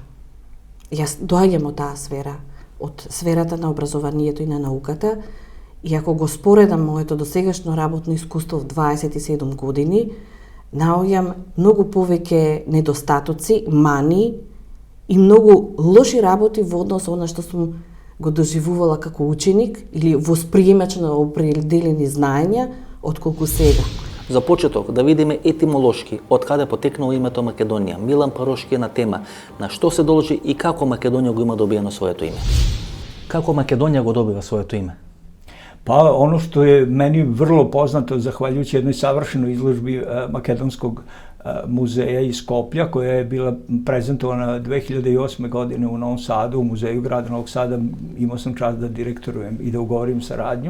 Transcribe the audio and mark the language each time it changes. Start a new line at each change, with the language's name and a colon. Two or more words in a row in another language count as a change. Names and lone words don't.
Macedonian: Јас доаѓам од таа сфера, од сферата на образованието и на науката, и ако го споредам моето досегашно работно искуство в 27 години, наоѓам многу повеќе недостатоци, мани и многу лоши работи во однос со она што сум го доживувала како ученик или восприемач на определени знаења, отколку сега. За почеток да видиме етимолошки од каде потекнало името Македонија. Милан Парошки е на тема на што се должи и како Македонија го има добиено своето име. Како Македонија го добива своето име?
Serbian: Pa ono što je meni vrlo poznato, zahvaljujući jednoj savršenoj izložbi Makedonskog muzeja iz Skoplja, koja je bila prezentovana 2008. godine u Novom Sadu, u muzeju grada Novog Sada, imao sam čast da direktorujem i da ugovorim saradnju.